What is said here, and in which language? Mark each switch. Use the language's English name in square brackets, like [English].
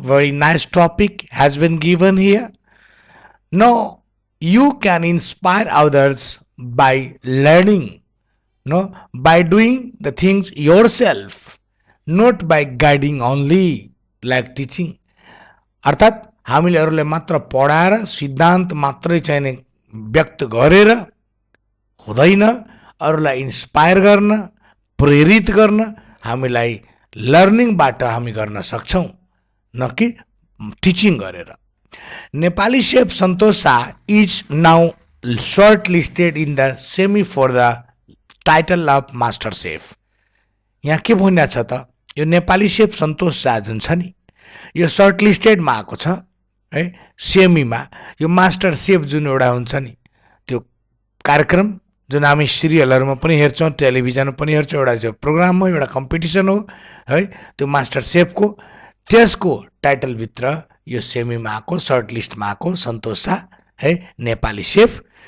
[English] Very nice topic has been given here. No, you can inspire others by learning, no, by doing the things yourself, not by guiding only like teaching. [Nepali] अर्थात् हामीले अरूलाई मात्र पढाएर सिद्धान्त मात्रै चाहिने व्यक्त गरेर हुँदैन, अरूलाई इन्स्पायर गर्न प्रेरित गर्न हामीलाई लर्निङबाट हामी गर्न सक्छौँ, न कि टिचिङ गरेर. [English] Nepali chef Santosh Shah is now shortlisted in the semi for the title of Master Chef. [Nepali] यहाँ के भनिरहेको छ त, यो नेपाली सेफ सन्तोष शाह जुन छ नि, यो सर्टलिस्टेडमा आएको छ है, सेमीमा. यो मास्टर सेफ जुन एउटा हुन्छ नि, त्यो कार्यक्रम जुन हामी सिरियलहरूमा पनि हेर्छौँ, टेलिभिजनमा पनि हेर्छौँ, एउटा प्रोग्राम हो, एउटा कम्पिटिसन हो है, त्यो मास्टर सेफको त्यसको टाइटलभित्र यो सेमीमा आएको, सर्ट लिस्टमा आएको सन्तोष शाह है, नेपाली सेफ.